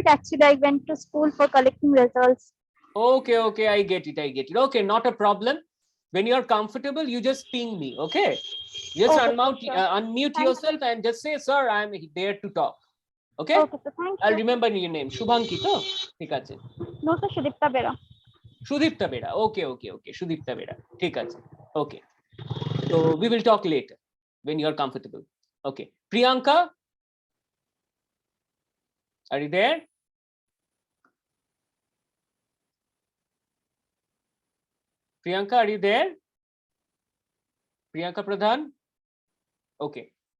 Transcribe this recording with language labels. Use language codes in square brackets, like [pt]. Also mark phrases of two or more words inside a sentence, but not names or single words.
[en] Actually, I went to school for collecting results. Okay, okay. I get it. Okay, not a problem. When you're comfortable, you just ping me. Okay. Just unmute yourself and just say, sir, I'm there to talk. Okay. Okay, sir. Thank you. I'll remember your name. Shubhanki, to? [bn] ঠিক আছে. [en] No, sir. Shudipta Bera. Shudipta Bera. Okay. Shudipta Bera. [bn] ঠিক আছে. [en] Okay. So we will talk later when you're comfortable. Okay. Priyanka, are you there? Priyanka, are you there? Priyanka Pradhan? Okay.